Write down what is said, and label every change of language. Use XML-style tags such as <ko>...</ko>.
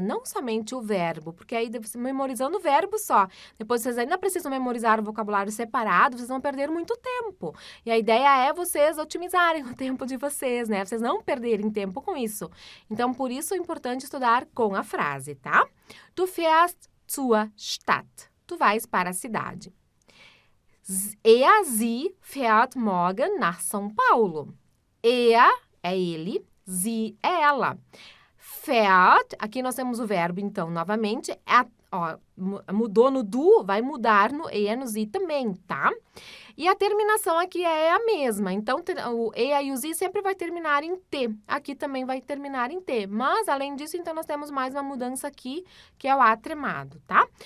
<pt>Não somente o verbo, porque aí, memorizando o verbo só, depois vocês ainda precisam memorizar o vocabulário separado, vocês vão perder muito tempo. E a ideia é vocês otimizarem o tempo de vocês, né? Vocês não perderem tempo com isso. Então, por isso é importante estudar com a frase, tá? Du fährst zur Stadt. Tu vais para a cidade.</pt> <de>Sie fährt morgen nach São Paulo.</de> <pt>Er é ele, sie é ela. Fährt, aqui nós temos o verbo, então, novamente, mudou no do, vai mudar no e, no sie também, tá? E a terminação aqui é a mesma, então o e, a e o sie sempre vai terminar em T. Aqui também vai terminar em T, mas além disso, então, nós temos mais uma mudança aqui, que é o A tremado, tá?</pt>